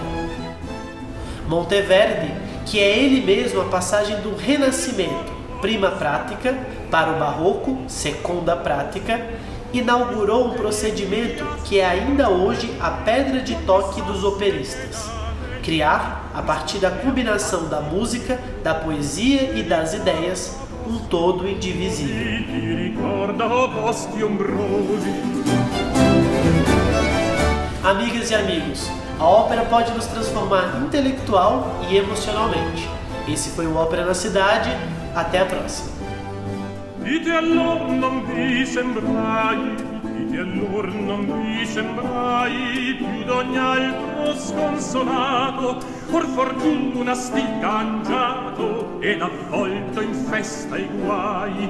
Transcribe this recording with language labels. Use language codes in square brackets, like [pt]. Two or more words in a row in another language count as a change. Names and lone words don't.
[pt] Monteverdi, que é ele mesmo a passagem do Renascimento, [it] prima pratica, [pt] para o Barroco, [it] seconda prática, [pt] inaugurou um procedimento que é ainda hoje a pedra de toque dos operistas: criar, a partir da combinação da música, da poesia e das ideias, um todo indivisível. Amigas e amigos, a ópera pode nos transformar intelectual e emocionalmente. Esse foi o Ópera na Cidade. Até a próxima. [it] Dite allor non vi sembrai, dite allor non vi sembrai, più d'ogni altro sconsolato, or fortuna sti cangiato, ed avvolto in festa e guai.